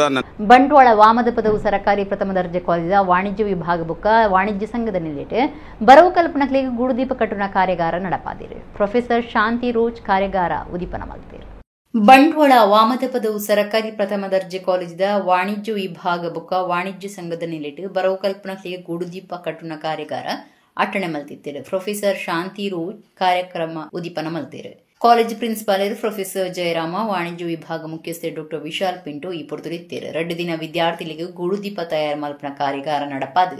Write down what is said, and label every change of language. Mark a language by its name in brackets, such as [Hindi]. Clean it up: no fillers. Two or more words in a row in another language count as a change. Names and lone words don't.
[Tulu] ಬಂಟ್ವಾಳ ವಾಮದ ಪದವು ಸರಕಾರಿ ಪ್ರಥಮ ದರ್ಜೆ ಕಾಲೇಜ ವಾಣಿಜ್ಯ ವಿಭಾಗ ಬುಕ್ಕ ವಾಣಿಜ್ಯ ಸಂಘದ ನಿಲೆಟ್ ಬರವು ಕಲ್ಪನಕ್ಲಿಗೆ ಗೂಡುದೀಪ ಕಟ್ಟುನ ಕಾರ್ಯಾಗಾರ ನಡಪಾದಿರು. [Kannada] ಪ್ರೊಫೆಸರ್ ಶಾಂತಿ ರೋಜ್ ಕಾರ್ಯಾಗಾರ ಉದೀಪನ ಮಾಡಿದರು. [Tulu] ಬಂಟ್ವಾಳ ವಾಮದ ಪದವು ಸರಕಾರಿ ಪ್ರಥಮ ದರ್ಜೆ ಕಾಲೇಜದ ವಾಣಿಜ್ಯ ವಿಭಾಗ ಬುಕ್ಕ ವಾಣಿಜ್ಯ ಸಂಘದ ನಿಲೆಟ್ ಬರವು ಕಲ್ಪನಕ್ಲಿಗೆ ಗೂಡುದೀಪ ಕಟ್ಟುನ ಕಾರ್ಯಾಗಾರ ಅಟಣೆ ಮಲ್ತಿದ್ದೇರು. ಪ್ರೊಫೆಸರ್ ಶಾಂತಿ ರೋಜ್ ಕಾರ್ಯಕ್ರಮ ಉದೀಪನ ಮಲ್ತೇರು. ಕಾಲೇಜ್ ಪ್ರಿನ್ಸಿಪಾಲ್ ಪ್ರೊಫೆಸರ್ ಜಯರಾಮ, ವಾಣಿಜ್ಯ ವಿಭಾಗ ಮುಖ್ಯಸ್ಥೆ ಡಾಕ್ಟರ್ ವಿಶಾಲ್ ಪಿಂಟು ಈ ಪೊರ್ತುರಿತ್ತೇರು. 2 ದಿನ ವಿದ್ಯಾರ್ಥಿಗಳಿಗೆ ಗೂಡುದೀಪ ತಯಾರು ಮಲ್ಪನ ಕಾರ್ಯಾಗಾರ ನಡಪಾದು.